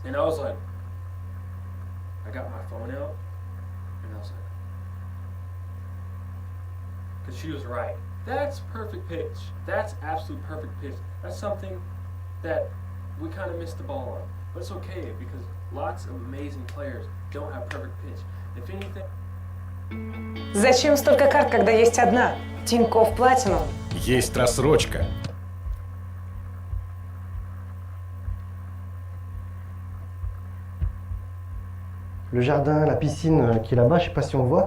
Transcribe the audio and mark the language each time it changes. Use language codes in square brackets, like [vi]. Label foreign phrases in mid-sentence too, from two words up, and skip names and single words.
[en] And I was like, I got my phone out, and I was like, because she was right. That's perfect pitch. That's absolute perfect pitch. That's something that we kind of missed the ball on. But it's okay, because lots of amazing players don't have perfect pitch. If anything... [ru] Зачем столько карт, когда есть одна? Тинькофф Platinum. Есть рассрочка. [fr] Le jardin, la piscine qui est là-bas, je sais pas si on voit.